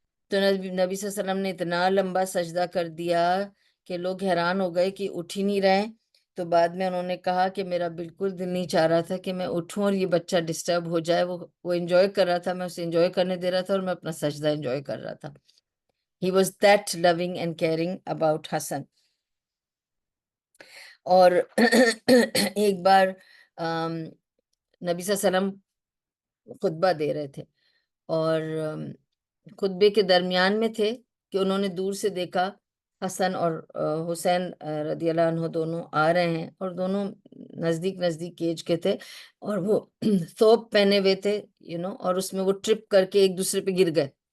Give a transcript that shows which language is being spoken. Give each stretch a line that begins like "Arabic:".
Urdu: تو نبی صلی اللہ علیہ وسلم نے اتنا لمبا سجدہ کر دیا کہ لوگ حیران ہو گئے کہ اٹھ ہی نہیں رہے. تو بعد میں انہوں نے کہا کہ میرا بالکل دل نہیں چاہ رہا تھا کہ میں اٹھوں اور یہ بچہ ڈسٹرب ہو جائے. وہ انجوائے کر رہا تھا، میں اسے انجوائے کرنے دے رہا تھا اور میں اپنا سجدہ انجوائے کر رہا تھا.
English: He was that loving and caring about Hassan.
Urdu: اور ایک بار نبی صلی اللہ علیہ وسلم خطبہ دے رہے تھے اور خطبے کے درمیان میں تھے کہ انہوں نے دور سے دیکھا حسن اور حسین رضی اللہ عنہ دونوں آ رہے ہیں اور دونوں نزدیک نزدیک ایج کے تھے اور وہ ثوب پہنے ہوئے تھے اور اس میں وہ ٹرپ کر کے ایک دوسرے پہ گر گئے.